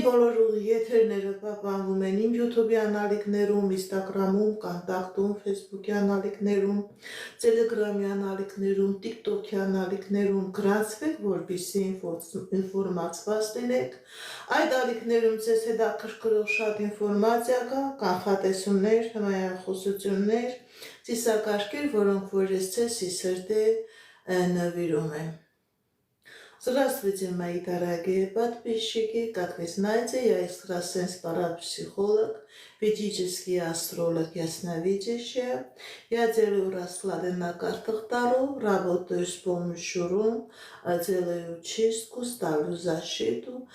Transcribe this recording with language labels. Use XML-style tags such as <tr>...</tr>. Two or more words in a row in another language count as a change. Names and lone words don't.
<hy>բոլոր եթերները պահպանվում են իմ YouTube-ի անալիքներում, Instagram-ում, Կոնտակտում, Facebook-ի անալիքներում, Telegram-ի անալիքներում, TikTok-ի անալիքներում, գրանցվեք, որպեսզի ինֆորմացված լինեք։ Այդ ալիքներում ձեզ հետաքրքրող շատ ինֆորմացիա կա, կանխատեսումներ, հմայախոսություններ, ծիսակարգեր, որոնք որ ես ձեզ սիրտե նվիրում եմ։</hy> <ru>Здравствуйте, мои дорогие подписчики! Как вы знаете, я экстрасенс-парапсихолог, ведический астролог, ясновидящая. Я делаю расклады на картах Таро, работаю с помощью рун, делаю чистку, ставлю защиту.</ru>